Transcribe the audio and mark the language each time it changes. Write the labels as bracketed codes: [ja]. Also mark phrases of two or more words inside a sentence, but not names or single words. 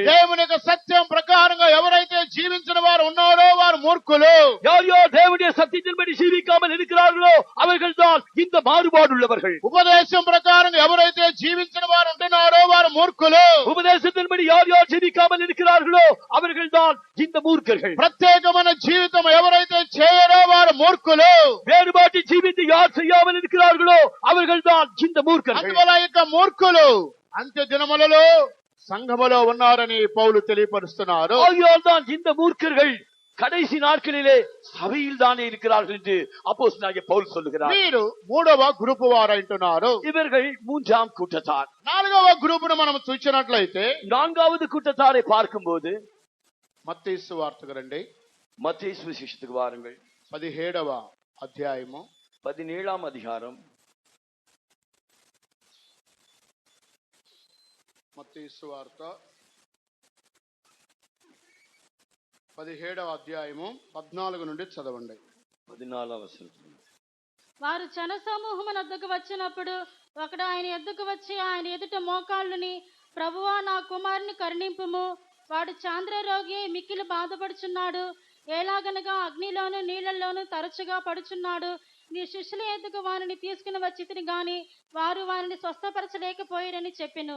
[te] దేవుని యొక్క సత్యం ప్రకారంగా ఎవరైతే జీవించిన వారు ఉన్నారో వారు మూర్ఖులు. [ta] யார் யார் தேவனுடைய சத்தியத்தின்படி ஜீவிக்காமல் இருக்கிறார்களோ அவர்கள் தான் இந்த மாறுபாடுள்ளவர்கள். [te] ఉపదేశం ప్రకారంగా ఎవరైతే జీవించిన వారు ఉంటున్నారో వారు మూర్ఖులు. [ta] உபதேசத்தின்படி யார் யார் ஜீவிக்காமல் இருக்கிறார்களோ அவர்கள் தான் இந்த மூர்க்கர்கள். [te] ప్రత్యేకమైన జీవితం ఎవరైతే చేయరో వారు మూర్ఖులు. [ta] வேறுபாட்டு ஜீவித்து யார் செய்யாமல் இருக்கிறார்களோ அவர்கள் தான் இந்த மூர்க்கர்கள். [te] అందువల్ల ఈ యొక్క మూర్ఖులు అంత్య దినములలో సంఘములో ఉన్నారని పౌలు తెలియపరుస్తున్నారు. [ta] ஆகையால் தான் இந்த மூர்க்கர்கள் கடைசி நாட்களிலே சபையில் தானே இருக்கிறார்கள் என்று அப்போஸ்தலனாகிய பவுல் சொல்லுகிறார். [te] వీరు మూడవ గ్రూపు వారు అంటున్నారు. [ta] இவர்கள் மூன்றாம் கூட்டத்தார். [te] నాలుగవ గ్రూపును మనం చూసినట్లయితే [ta] நான்காவது கூட்டத்தாரை பார்க்கும்போது [te] మత్తయి సువార్తకు రండి, [ta] மத்தேயு சுவிசேஷத்துக்கு வாருங்கள். [te] 17వ అధ్యాయము [ta] 17ஆம் அதிகாரம் [te] మత్తయి సువార్త 17వ అధ్యాయము 14 నుండి చదవండి. 14 వచనం. వారు జన సమూహమున వద్దకు వచ్చినప్పుడు ఒకడు ఆయన ఎద్దుకు వచ్చి ఆయన ఎదుట మోకాళ్ళుని, ప్రభువా నా కుమారుని కరుణింపుము, వాడు చాంద్రరోగి మిక్కిలి బాధపడుచున్నాడు, ఎలాగనగా అగ్నిలోను నీళ్లలోను తరచుగా పడుచున్నాడు, నీ శిష్యుల ఎద్దుకు వారిని తీసుకుని వచ్చితిని గాని వారు వారిని స్వస్థపరచలేకపోయారని చెప్పెను.